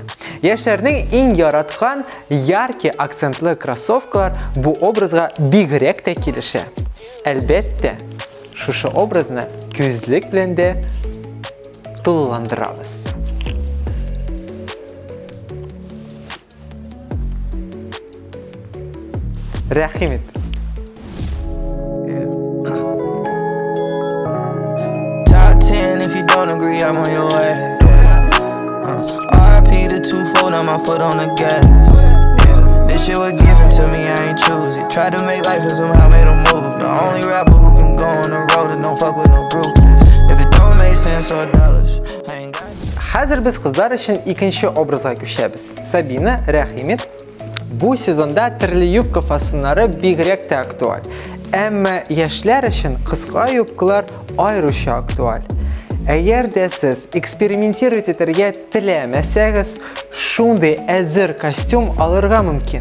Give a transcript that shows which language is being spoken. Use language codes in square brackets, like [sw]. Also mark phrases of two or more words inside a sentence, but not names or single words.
[tt] Яшьләрнең иң яраткан яркий акцентлы кроссовкалар бу образга бигрәк тә килешә. Әлбәттә, шушы образны күзлек белән дә тулыландырабыз. Рәхим ит. [en] Top 10 if you don't agree, I'm on your way. RIP the two-fold, now my foot on the gas. This shit was given to me, I ain't choose it. Tried to make life and somehow made a move. The only rapper who can go on the road and don't fuck with no group. If it don't make sense or dollars, I ain't got it. [tt] Хәзер без кызлар өчен икенче образга күчәбез. Сабина, рәхим ит. Бу сезонда төрле юбка фасоннары бигрәк тә актуаль. Әмма яшьләр өчен кыска юбкалар аеруча актуаль. Әгәр дә сез экспериментировать итәргә теләмәсәгез, шундый әзер костюм алырга мөмкин.